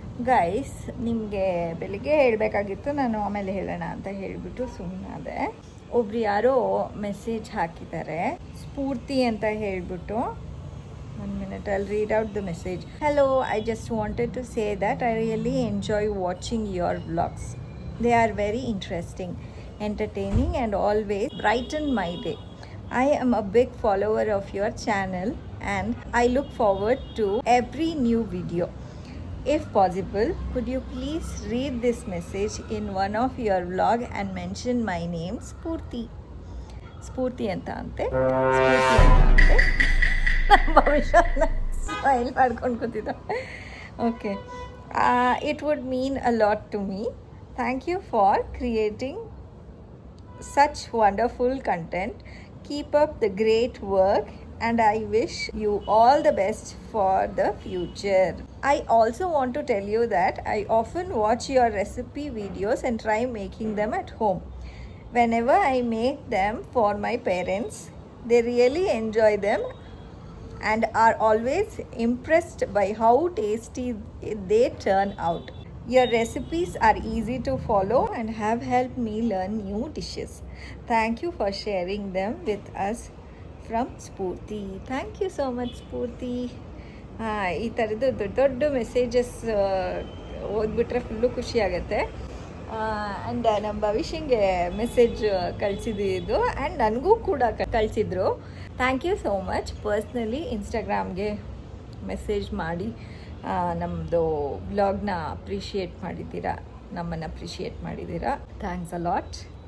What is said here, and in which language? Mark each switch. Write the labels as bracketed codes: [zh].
[kn] Guys, ನಿಮಗೆ ಬೆಳಿಗ್ಗೆ ಹೇಳಬೇಕಾಗಿತ್ತು, ನಾನು ಆಮೇಲೆ ಹೇಳೋಣ ಅಂತ ಹೇಳಿಬಿಟ್ಟು ಸುಮ್ಮನಾದೆ. ಒಬ್ರು ಯಾರೋ ಮೆಸೇಜ್ ಹಾಕಿದ್ದಾರೆ, ಸ್ಫೂರ್ತಿ ಅಂತ ಹೇಳಿಬಿಟ್ಟು. [en] 1 minute, I'll read out the message. Hello, I just wanted to say that I really enjoy watching your vlogs. They are very interesting, entertaining and always brighten my day. I am a big follower of your channel and I look forward to every new video. If possible, could you please read this message in one of your vlog and mention my name, Spurti. [kn] Spurti anta ante. Spurti anta ante. ಭವಿಷ್ಯ smile ಮಾಡ್ಕೊಂಡು ಕೂತಿದ್ದ. [en] Okay, it would mean a lot to me. Thank you for creating such wonderful content. Keep up the great work and I wish you all the best for the future. I also want to tell you that I often watch your recipe videos and try making them at home. Whenever I make them for my parents, they really enjoy them and are always impressed by how tasty they turn out. Your recipes are easy to follow and have helped me learn new dishes. Thank you for sharing them with us. From Spurti. Thank you so much, Spurti. [kn] ಈ ಥರದ್ದು ದೊಡ್ಡ ದೊಡ್ಡ messages ಓದ್ಬಿಟ್ರೆ full ಖುಷಿ ಆಗುತ್ತೆ. And ನಮ್ಮ ಭವಿಷ್ಯಂಗೆ message ಕಳಿಸಿದ್ದು and ನನಗೂ ಕೂಡ ಕಳಿಸಿದ್ರು. [en] Thank you so much. [kn] Personally ಇನ್ಸ್ಟಾಗ್ರಾಮ್ಗೆ message ಮಾಡಿ ನಮ್ಮದು ವ್ಲಾಗ್ನ ಅಪ್ರಿಷಿಯೇಟ್ ಮಾಡಿದ್ದೀರಾ, ನಮ್ಮನ್ನು ಅಪ್ರಿಷಿಯೇಟ್ ಮಾಡಿದ್ದೀರಾ. [en] Thanks a lot.